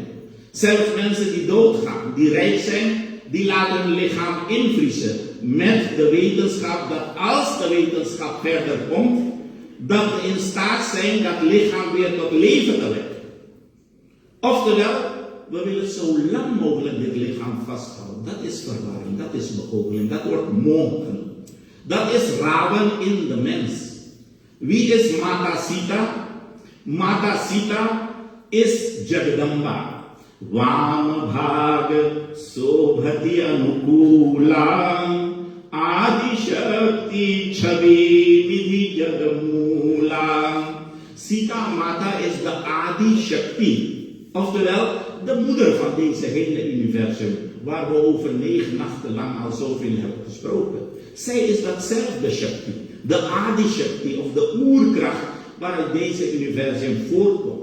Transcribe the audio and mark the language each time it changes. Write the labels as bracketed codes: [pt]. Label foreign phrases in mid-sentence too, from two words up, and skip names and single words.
[nl] Zelfs mensen die doodgaan, die rijk zijn, die laten hun lichaam invriezen met de wetenschap dat als de wetenschap verder komt, dat we in staat zijn dat lichaam weer tot leven te wekken. Oftewel, we willen zo lang mogelijk dit lichaam vasthouden. Dat is verwarring, dat is begoocheling, dat wordt mogen. Dat is Rawan in de mens. Wie is Mata Sita? Mata Sita is Jagdamba. [awa] वामभाग शोभति अनुकूला आदिशक्ति छवि विधि जगमूला. [nl] Sita Mata is de Adi Shakti, oftewel de moeder van deze hele universum, waar we over 9 nachten lang al zoveel hebben gesproken. Zij is datzelfde Shakti, de Adi Shakti of de oerkracht waaruit deze universum voortkomt.